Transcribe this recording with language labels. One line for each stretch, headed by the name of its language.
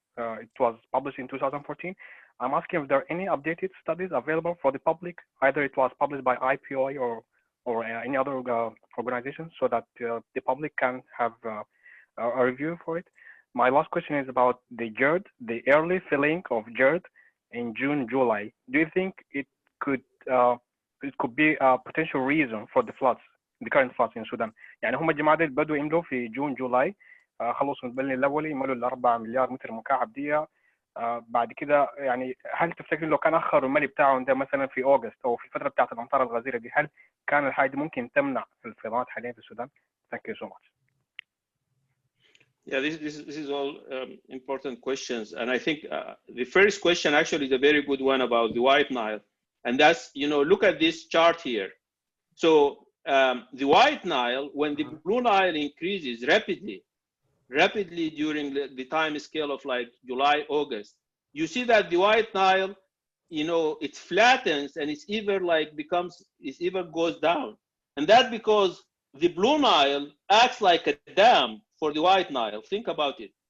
English: It was published in 2014. I'm asking if there are any updated studies available for the public, either it was published by IPOA or any other organization, so that the public can have a review for it. My last question is about the GERD, the early filling of GERD in June, July. Do you think it could be a potential reason for the floods, the current floods in Sudan?
Arabic: يعني هم الجماعة دي بدوا يملوا في جون جولاي، خلصوا البلن الأولي ملوا ال 4 مليار متر مكعب دقيقة. بعد كده يعني هل تفتكر لو كان أخر الملي بتاعهم ده مثلا في أغسطس أو في الفترة بتاعت الأمطار الغزيرة دي، هل كان الحاجة دي ممكن تمنع الفيضانات حاليا في السودان؟
English: Thank you so much. Yeah, this is all important questions, and I think the first question actually is a very good one about the White Nile, and that's, you know, look at this chart here. So the White Nile, when the Blue Nile increases rapidly during the time scale of like July, August, you see that the White Nile, you know, it flattens and it's either goes down, and that because the Blue Nile acts like a dam for the White Nile. Think about it.